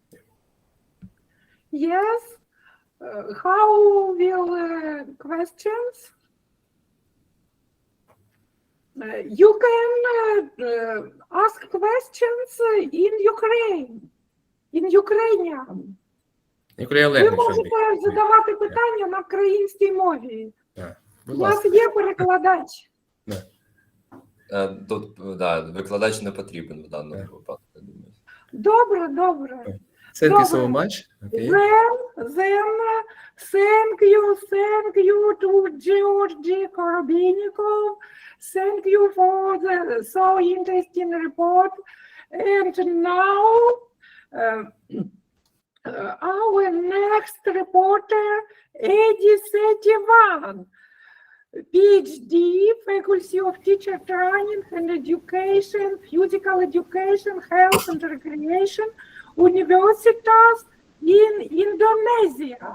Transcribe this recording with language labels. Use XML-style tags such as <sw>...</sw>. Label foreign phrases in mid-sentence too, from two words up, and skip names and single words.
<en>Yes. How will questions? You can ask questions in Ukraine, in Ukrainian.</en> <uk>Ви можете задавати питання на українській мові. У нас є перекладач. Тут, викладач не потрібен в даному випадку, я думаю. Добре, добре.</uk> <en>Thank you so much. Okay. Then thank you to Georgy Korobeynikov. Thank you for the so interesting report. And now our next reporter, Edi Setivan, Ph.D., Faculty of Teacher Training and Education, Physical Education, Health and Recreation, Universitas in Indonesia.</en>